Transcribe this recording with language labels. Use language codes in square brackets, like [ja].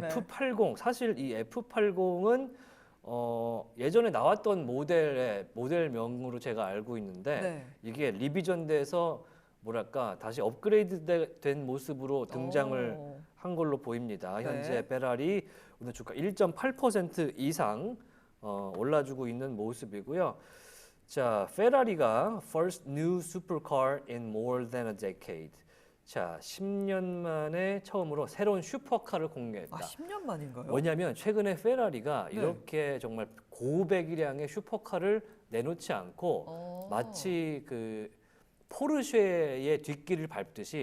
[ko] F80 사실 이 F80은 예전에 나왔던 모델명으로 제가 알고 있는데 네. 이게 리비전돼서 뭐랄까 다시 업그레이드된 모습으로 등장을 한 걸로 보입니다. 네. 현재 페라리 오늘 주가 1.8% 이상 올라주고 있는 모습이고요. [en] 자, 페라리가 first new supercar in more than a decade. [ko] 자, 10년 만에 처음으로 새로운 슈퍼카를 공개했다. 10년 만인가요? 뭐냐면 최근에 페라리가 네. 이렇게 정말 고배기량의 슈퍼카를 내놓지 않고 마치 그 포르쉐의 뒷길을 밟듯이